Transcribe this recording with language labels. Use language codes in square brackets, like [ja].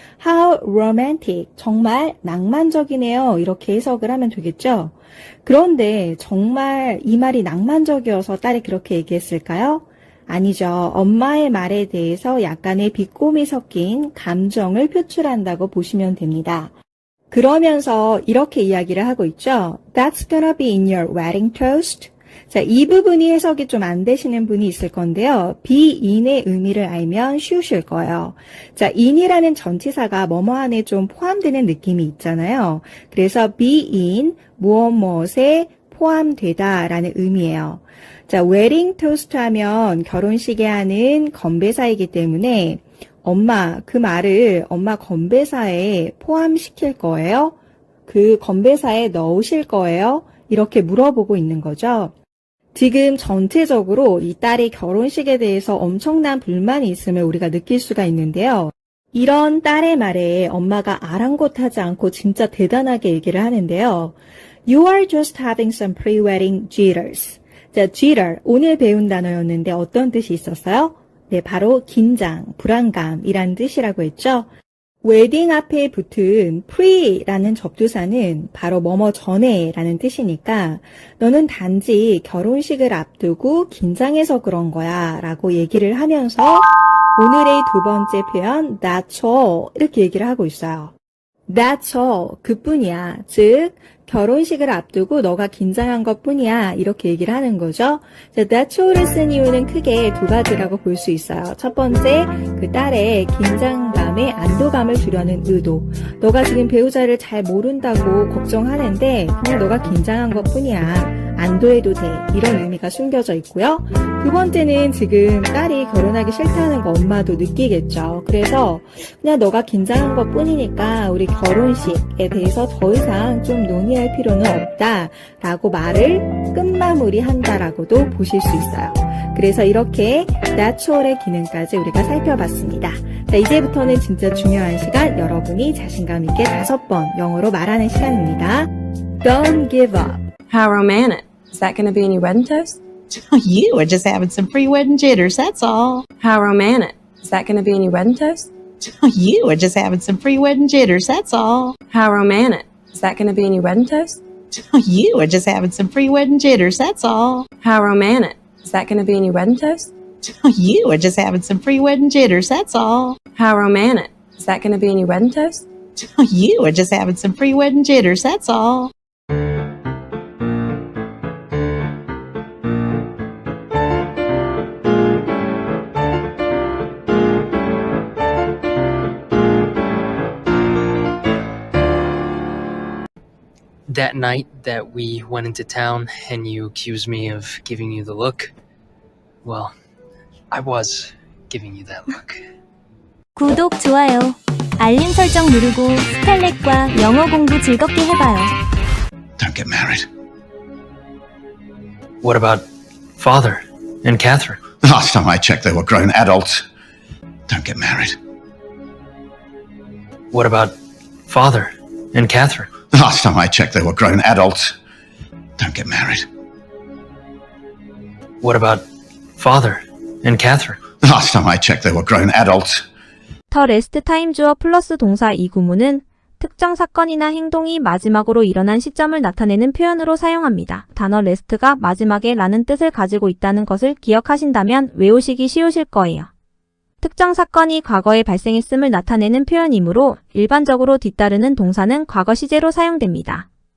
[en] How romantic, [ko] 정말 낭만적이네요 이렇게 해석을 하면 되겠죠. 그런데 정말 이 말이 낭만적이어서 딸이 그렇게 얘기했을까요? 아니죠. 엄마의 말에 대해서 약간의 비꼬미 섞인 감정을 표출한다고 보시면 됩니다. 그러면서 이렇게 이야기를 하고 있죠. [en] That's gonna be in your wedding toast. [ko] 자, 이 부분이 해석이 좀 안 되시는 분이 있을 건데요. be in의 의미를 알면 쉬우실 거예요. 자, in이라는 전치사가 뭐뭐 안에 좀 포함되는 느낌이 있잖아요. 그래서 be in, 무엇무엇에 포함되다 라는 의미예요. 자, wedding toast 하면 결혼식에 하는 건배사이기 때문에 엄마, 그 말을 엄마 건배사에 포함시킬 거예요? 그 건배사에 넣으실 거예요? 이렇게 물어보고 있는 거죠. 지금 전체적으로 이 딸이 결혼식에 대해서 엄청난 불만이 있음을 우리가 느낄 수가 있는데요. 이런 딸의 말에 엄마가 아랑곳하지 않고 진짜 대단하게 얘기를 하는데요. [en] You are just having some pre-wedding jitters. [ko] 자, jitter, 오늘 배운 단어였는데 어떤 뜻이 있었어요? 네, 바로 긴장, 불안감이란 뜻이라고 했죠. 웨딩 앞에 붙은 pre라는 접두사는 바로 뭐뭐 전에 라는 뜻이니까 너는 단지 결혼식을 앞두고 긴장해서 그런 거야 라고 얘기를 하면서 오늘의 두 번째 표현 [en] that's all [ko] 이렇게 얘기를 하고 있어요. [en] That's all, [ko] 그뿐이야. 즉 결혼식을 앞두고 너가 긴장한 것뿐이야 이렇게 얘기를 하는 거죠. 자, that's all을 쓴 이유는 크게 두 가지라고 볼 수 있어요. 첫 번째, 그 딸의 긴장감에 안도감을 주려는 의도. 너가 지금 배우자를 잘 모른다고 걱정하는데 그냥 너가 긴장한 것뿐이야. 안도해도 돼. 이런 의미가 숨겨져 있고요. 두 번째는 지금 딸이 결혼하기 싫다는 거 엄마도 느끼겠죠. 그래서 그냥 너가 긴장한 것뿐이니까 우리 결혼식에 대해서 더 이상 좀 논의할 필요는 없다라고 말을 끝마무리한다라고도 보실 수 있어요. 그래서 이렇게 that's all의 기능까지 우리가 살펴봤습니다. 자, 이제부터는 진짜 중요한 시간, 여러분이 자신감 있게 5번 영어로 말하는 시간입니다. [en] Don't give up. How romantic. Is that going to be in your wedding toast? You are just having some pre-wedding jitters, that's all. How romantic. Is that going to be any wedding toast? You are just having some pre-wedding jitters, that's all. How romantic. Is that going to be any wedding toast? You are just having some pre-wedding jitters, that's all. How romantic. Is that going to be any wedding toast? You are just having some pre-wedding jitters, that's all. How romantic. Is that going to be any wedding toast? You are just having some pre-wedding jitters, that's all. That night that we went into town and you accused me of giving you the look, well, I was giving you that look. [ko] 구독, 좋아요, 알림 설정 누르고 스칼렛과 영어 공부 즐겁게 해봐요. [en] Don't get married. What about Father and Catherine? Last time I checked, they were grown adults. Don't get married. What about Father and Catherine? Last time I checked, they were grown adults. Don't get married. What about Father and Catherine? Last time I checked, they were grown adults. [ko] 더 레스트 타임 주어 플러스 동사 이 구문은 특정 사건이나 행동이 마지막으로 일어난 시점을 나타내는 표현으로 사용합니다. 단어 레스트가 마지막에 라는 뜻을 가지고 있다는 것을 기억하신다면 외우시기 쉬우실 거예요. 특정 사건이 과거에 발생했음을 나타내는 표현이므로 일반적으로 뒤따르는 동사는 과거 시제로 사용됩니다.